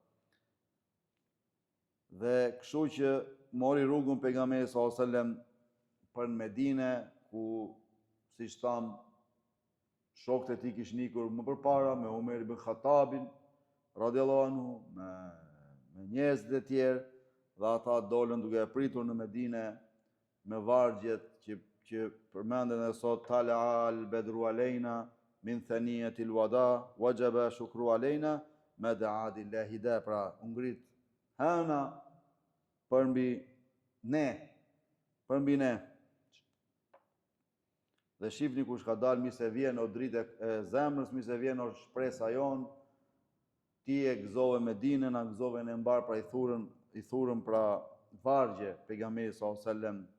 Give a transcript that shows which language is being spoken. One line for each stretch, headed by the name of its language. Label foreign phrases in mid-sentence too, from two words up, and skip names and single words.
Albanian: Dhe kështu që mori rrugën pejgamberi
Arabic: صلى الله عليه وسلم
Albanian: për në Medine, ku siç tham, shokët e tij kishin ikur më përpara me Omer ibn Khattabin,
Arabic: رضي الله عنه,
Albanian: me njerëzit e tjerë, dhe ata dolën duke e pritur në Medine me vargjet që përmenden edhe sot,
Arabic: طلع البدر علينا من ثنيات الوداع وجب الشكر علينا ما دعا لله داع,
Albanian: pra ngrit hëna përmbi ne. Dhe shifni kush ka dalë, mi se vjen o dritë e zemrës, mi se vjen o shpresa jonë, ti e gëzove Medinën, a gëzove në mbar, pra i thurën pra vargje pejgamberi
Arabic: صلى الله عليه وسلم.